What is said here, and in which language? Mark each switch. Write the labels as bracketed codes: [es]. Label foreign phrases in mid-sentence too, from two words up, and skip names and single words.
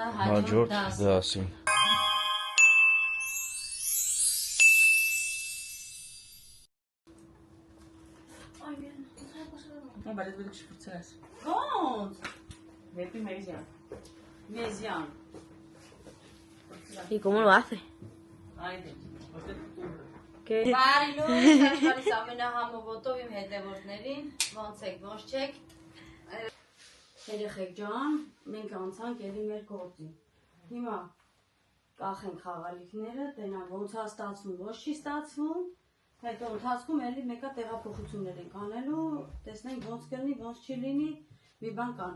[hy] հաջորդ դաս։ դասին։ բայց դու չփցրես։ Ոնց։ Դեպի մեզյան։ Մեզյան։ [es] ¿Y cómo lo hace? [hy] Այդե։ Որտե՞ղ [es] ¿Qué? [hy] Բարի լույս, գալիս ամենահամովոտով իմ հետևորդներին, ոնց եք, ոնց չեք։ Երեխեք ջան, մենք անցանք ելի մեր գործին։ Հիմա կախենք խաղալիքները, տենան ոնց է ստացվում, ոնց չի ստացվում, հետո ընթացքում ելի մեկա տեղափոխություններ ենք անելու, տեսնենք ոնց կլինի, ոնց չի լինի, մի բան կանենք։